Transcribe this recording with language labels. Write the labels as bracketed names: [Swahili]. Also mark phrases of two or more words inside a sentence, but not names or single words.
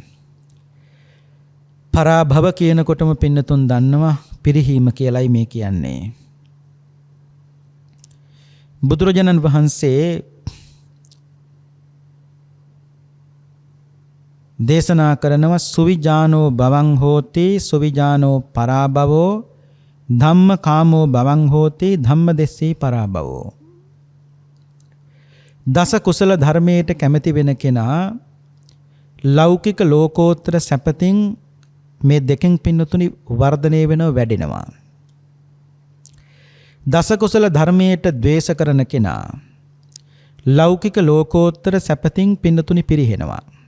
[Sinhala] පරාභව කියනකොටම පින්නතුන් දන්නවා පිරිහීම කියලයි මේ කියන්නේ. බුදුරජාණන් වහන්සේ දේශනා කරනවා [Pali] සුවිජානෝ භවං හෝති සුවිජානෝ පරාභවෝ ධම්මකාමෝ භවං හෝති ධම්මදෙස්සී පරාභවෝ. [Sinhala] දස කුසල ධර්මයට කැමති වෙන කෙනා ලෞකික ලෝකෝත්තර සැපතින් මේ දෙකෙන් පින්නතුනි වර්ධනය වෙනව වැඩෙනවා. දස කුසල ධර්මයට ද්වේෂ කරන කෙනා ලෞකික ලෝකෝත්තර සැපතින් පින්නතුනි පිරිහෙනවා.